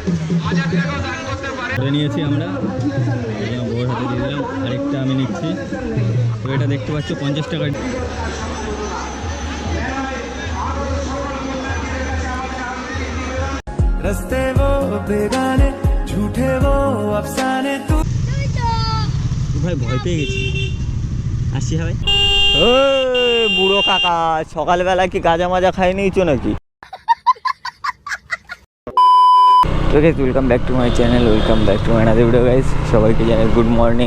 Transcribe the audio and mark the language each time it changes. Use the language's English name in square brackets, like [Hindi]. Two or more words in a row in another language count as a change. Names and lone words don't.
[Bangla] করে নিয়েছি আমরা, বউর হাতে দিয়ে দিলাম। আরেকটা আমি নিচ্ছি। তো এটা দেখতে পাচ্ছ 50 টাকা। [Hindi] रस्ते वो बेगाने झूठे वो अफसाने तू [Bangla] ভাই ভয় পেয়ে গেছি, আসছি ভাই। ও বুড়ো কাকা, সকালবেলা কি গাঁজা মাজা খাই নিয়েছো নাকি? [English] Welcome back to my channel, welcome back to my another video guys. [Bangla] সবাইকে জানাই [English] good morning.